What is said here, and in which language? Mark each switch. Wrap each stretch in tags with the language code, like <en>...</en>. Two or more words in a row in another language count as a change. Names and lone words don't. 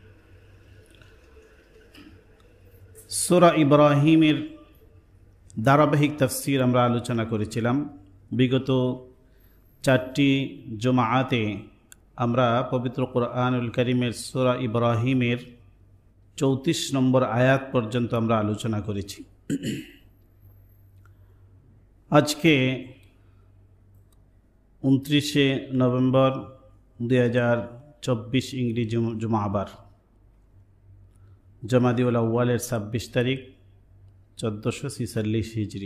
<bn>সূরা ইব্রাহিমের ধারাবাহিক তাফসির আমরা আলোচনা করেছিলাম। বিগত 4টি জুমাআতে আমরা পবিত্র কুরআনুল কারীমের সূরা ইব্রাহিমের 34 নম্বর আয়াত পর্যন্ত আমরা আলোচনা করেছি। আজকে 29 নভেম্বর 2024 ইংরেজি জুমাবার, জামাদিউল আউয়ালের 26 তারিখ 1446 হিজরি।</bn>